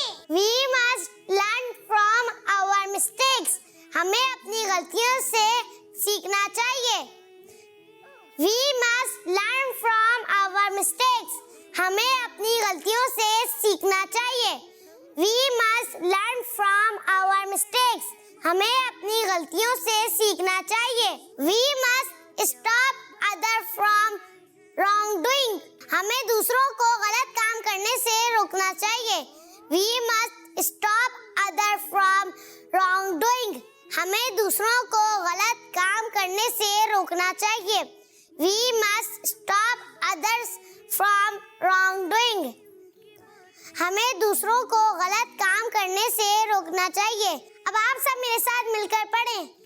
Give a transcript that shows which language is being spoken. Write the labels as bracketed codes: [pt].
[en] We must learn from our mistakes. [hi] हमें अपनी गलतियों से सीखना चाहिए। [en] We must learn from our mistakes. [hi] हमें अपनी गलतियों से सीखना चाहिए। [en] We must learn from our mistakes. [hi] हमें अपनी गलतियों से सीखना चाहिए। [en] We must stop others from wrongdoing. [hi] हमें दूसरों को गलत काम करने से रोकना चाहिए। [en] We must stop others from wrongdoing. [hi] हमें दूसरों को गलत काम करने से रोकना चाहिए। [en] We must stop others from wrongdoing. [hi] हमें दूसरों को गलत काम करने से रोकना चाहिए। अब आप सब मेरे साथ मिलकर पढ़ें।